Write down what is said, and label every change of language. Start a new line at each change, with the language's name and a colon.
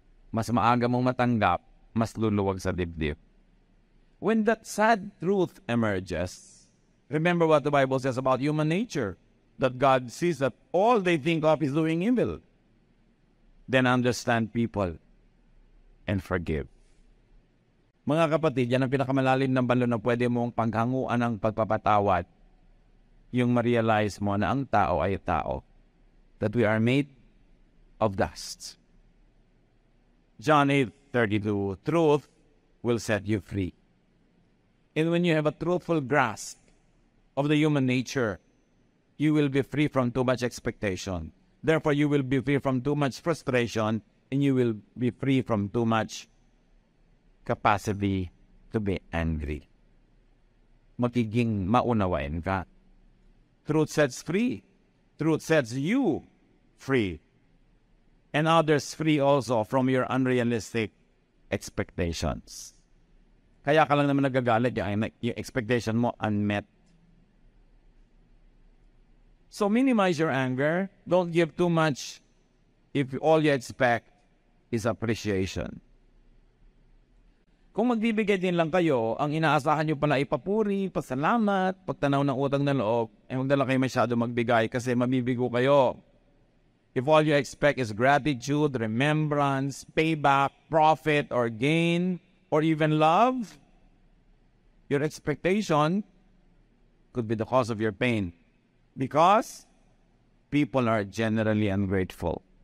Filipino: Mas maaga mong matanggap, mas luluwag sa dibdib.
English: When that sad truth emerges, remember what the Bible says about human nature, that God sees that all they think of is doing evil. Then understand people and forgive.
Filipino: Mga kapatid, yan ang pinakamalalim ng balon na pwede mong paghanguan ng pagpapatawad. Yung ma-realize mo na ang tao ay tao.
English: That we are made of dust. John 8:32, truth will set you free. And when you have a truthful grasp of the human nature, you will be free from too much expectation. Therefore, you will be free from too much frustration, and you will be free from too much capacity to be angry.
Filipino: Magiging maunawain ka.
English: Truth sets free. Truth sets you free. And others free also from your unrealistic expectations.
Filipino: Kaya ka lang naman nagagalit yung expectation mo unmet.
English: So minimize your anger. Don't give too much if all you expect is appreciation.
Filipino: Kung magbibigay din lang kayo, ang inaasahan nyo pala ay papuri, pasalamat, pagtanaw ng utang na loob, huwag na lang kayo masyado magbigay kasi mabibigo kayo.
English: If all you expect is gratitude, remembrance, payback, profit, or gain, or even love, your expectation could be the cause of your pain. Because people are generally ungrateful.